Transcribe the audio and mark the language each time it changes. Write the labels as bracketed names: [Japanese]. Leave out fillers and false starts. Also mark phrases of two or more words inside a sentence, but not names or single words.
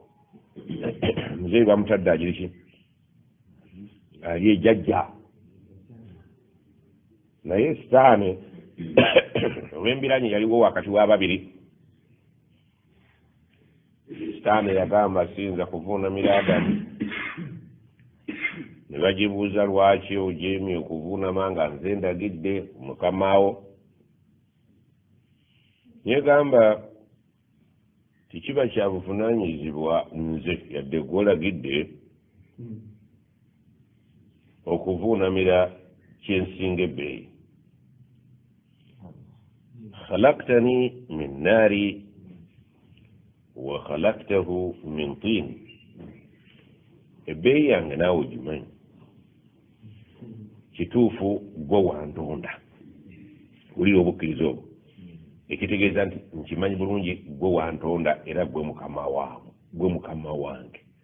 [Ganda] Muzeeyi bamutadde agiriki ali ejjajja naye sitaani olw'embiranye yaliwo wakati w'ababiri sitaani yagamba siyinza kuvuunamira Adamu ne bagibuuza lwaki ojeemye okuvuunama nga nze ndagidde mukamawo yegamba tekiba kya buvunaanyizibwa nze yadde gw'olagidde okuvuunamira kyensinga ebbeeyi [Arabic] خلقتني من نار وخلقته من طين [Ganda] ebbeeyi yange naawe ogimanyi kituufu gwe wantonda wulira obukkiriza obwo ekitegeeza nti nkimanyi bulungi gwe wantonda era gwe mukama wange